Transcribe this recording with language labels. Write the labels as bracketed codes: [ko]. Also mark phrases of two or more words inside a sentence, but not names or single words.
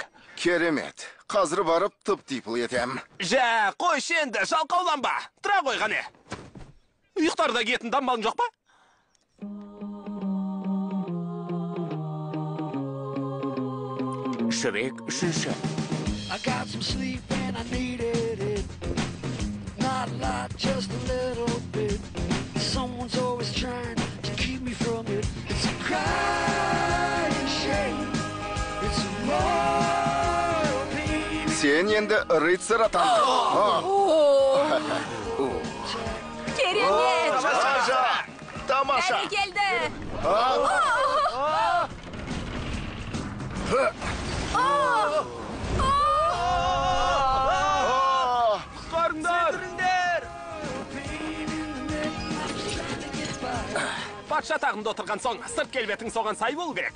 [kk] Керемет. Қазір барып тып-типыл етем. Жә, қойшы енді, жалқауланба. Тұра қойғаны. Ұйықтарда кетін дамбалың жоқ па? Шрек үшінші. [en] I got some sleep and I needed it. Not a lot, just a little bit. Someone's always trying to keep me from it. It's a crying shame. It's a moral pain. [kk] Сен енді рыцарь атандың. Керемет! Тамаша. Бәрі келді! Патша тағында отырған соң, сырт келбетің соған сай болу керек.